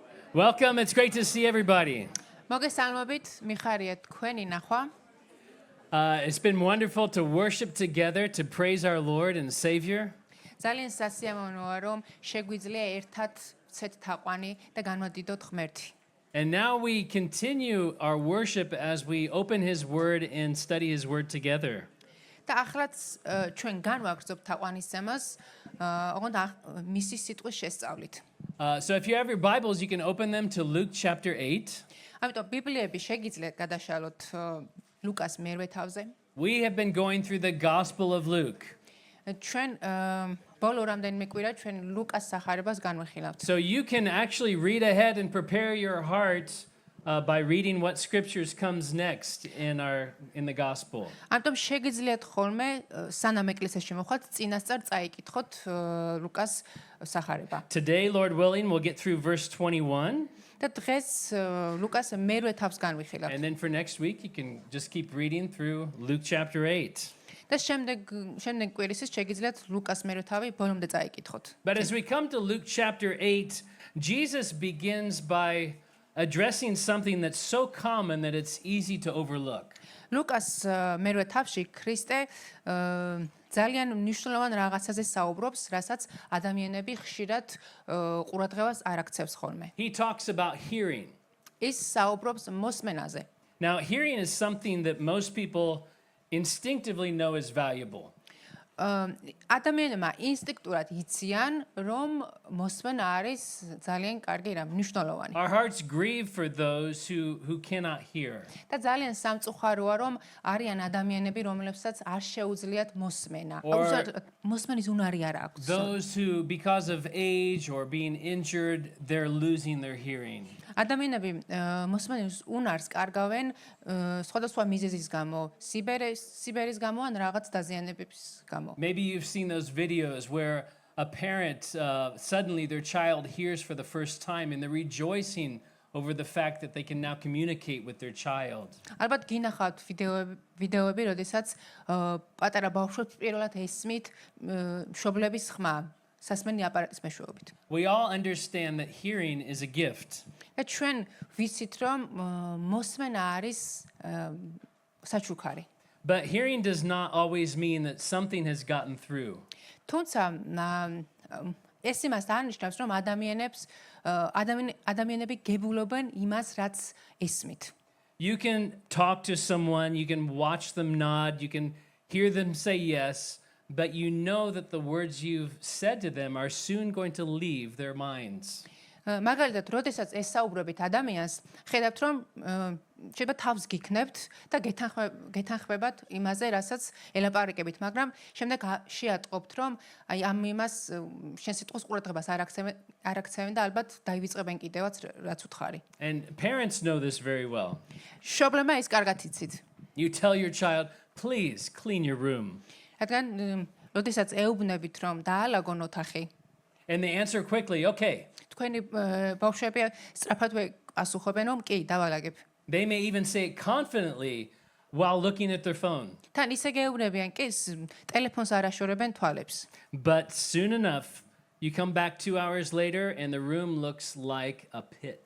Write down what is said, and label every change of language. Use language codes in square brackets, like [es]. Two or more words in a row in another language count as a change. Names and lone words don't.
[en] Welcome, it's great to see everybody. [ka] მოგესალმებით, მიხარია თქვენი ნახვა. [en] It's been wonderful to worship together, to praise our Lord and Savior. [ka] ძალიან სასიამოვნოა, რომ შეგვიძლია ერთად ცეთ თაყვანი და განვადიდოთ ღმერთი. [en] And now we continue our worship as we open His Word and study His Word together. [ka] და ახლაც ჩვენ განვაგრძობთ თაყვანისცემას, ოღონდ მისი სიტყვის შესწავლით. [en] So if you have your Bibles, you can open them to Luke chapter 8. [ka] ამიტომ ბიბლიები შეგიძლიათ გადაშალოთ ლუკას მერვე თავზე. [en] We have been going through the Gospel of Luke. [ka] ჩვენ ბოლო რამდენიმე კვირა ჩვენ ლუკას სახარებას განვიხილავთ. [en] So you can actually read ahead and prepare your heart by reading what scriptures comes next in the Gospel. [ka] ამიტომ შეგიძლიათ ხოლმე სანამ ეკლესიაში მოხვდეთ, წინასწარ წაიკითხოთ ლუკას სახარება. [en] Today, Lord willing, we'll get through verse 21. [ka] და დღეს ლუკას მერვე თავს განვიხილავთ. [en] And then for next week, you can just keep reading through Luke chapter 8. [ka] და შემდეგ კვირისას შეგიძლიათ ლუკას მერვე თავი ბოლომდე წაიკითხოთ. [en] But as we come to Luke chapter 8, Jesus begins by addressing something that's so common that it's easy to overlook. [ka] ლუკას მერვე თავში ქრისტე ძალიან მნიშვნელოვან რაღაცაზე საუბრობს, რასაც ადამიანები ხშირად ყურადღებას არ აქცევს ხოლმე. [en] He talks about hearing. [ka] ის საუბრობს მოსმენაზე. [en] Now, hearing is something that most people instinctively know is valuable. [ka] ადამიანებმა ინსტინქტურად იციან, რომ მოსმენა არის ძალიან კარგი რამ, მნიშვნელოვანი. [en] Our hearts grieve for those who cannot hear. [ka] და ძალიან სამწუხაროა, რომ არიან ადამიანები, რომლებსაც არ შეუძლიათ მოსმენა. მოსმენის უნარი არ აქვს. [en] Those who, because of age or being injured, they're losing their hearing. [ka] ადამიანები მოსმენის უნარს კარგავენ სხვადასხვა მიზეზის გამო, სიბერის გამო ან რაღაც დაზიანებების გამო. [en] Maybe you've seen those videos where a parent suddenly their child hears for the first time and they're rejoicing over the fact that they can now communicate with their child. [ka] ალბათ გინახავთ ვიდეოები, როდესაც პატარა ბავშვებს პირველად ესმით მშობლების ხმა სასმენი აპარატის მეშვეობით. [en] We all understand that hearing is a gift. [ka] და ჩვენ ვიცით, რომ მოსმენა არის საჩუქარი. [en] But hearing does not always mean that something has gotten through. [ka] თუმცა ეს იმას არნიშნავს, რომ ადამიანები გებულობენ იმას, რაც ესმით. [en] You can talk to someone, you can watch them nod, you can hear them say yes, but you know that the words you've said to them are soon going to leave their minds. [ka] მაგალითად, როდესაც ესაუბრებით ადამიანს, ხედავთ, რომ შეიძლება თავს გიქნებთ და გეთანხმებათ იმაზე, რასაც ელაპარაკებით, მაგრამ შემდეგ შეატყობთ, რომ აი ამ იმას შენ სიტყვის ყურადღებას არ აქცევენ და ალბათ დაივიწყებენ კიდევაც რაც უთხარი. [en] And parents know this very well. [ka] მშობლებმა ეს კარგად იცით. [en] You tell your child, please clean your room. [ka] რადგან როდესაც ეუბნებით, რომ დაალაგონ ოთახი, [en] and they answer quickly, okay. [ka] თქვენი ბავშვები სწრაფად ასუხებენ, რომ კი, დავალაგებ. [en] They may even say it confidently while looking at their phone. [ka] თან ისე გეუბნებიან, კი, ტელეფონს არ აშორებენ თვალებს. [en] But soon enough, you come back 2 hours later and the room looks like a pit.